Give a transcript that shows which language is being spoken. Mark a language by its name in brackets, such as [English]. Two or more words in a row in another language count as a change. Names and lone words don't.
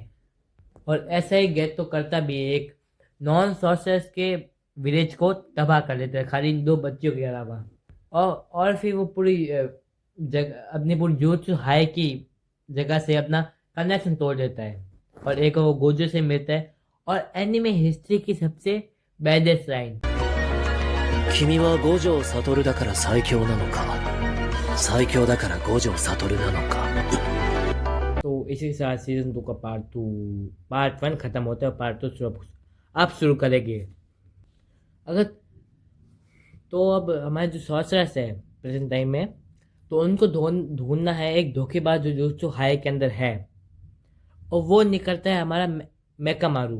[Hindi] और ऐसा ही गेतो करता भी है, एक [English] non sorcerers [Hindi] के विलेज को तबाह कर देता है खाली इन 2 बच्चियों के अलावा। और फिर वो पूरी अपनी पूरी जुजुत्सु हाई की जगह से अपना कनेक्शन तोड़ देता है और एक वो गोजो से मिलता है। और एनिमे हिस्ट्री की सबसे [English] baddest line, [Japanese] 君は五条悟だから最強なのか、最強だから五条悟なのか。 [Hindi] तो इसी के साथ सीजन 2 का पार्ट 1 खत्म होता है और पार्ट 2 आप शुरू करेंगे। अगर तो अब हमारे जो सॉर्सरर्स है [English] present time [Hindi] में, तो उनको ढूंढना है एक धोखेबाज जो जुजुत्सु हाई के अंदर है, और वो निकलता है हमारा मेकामारू।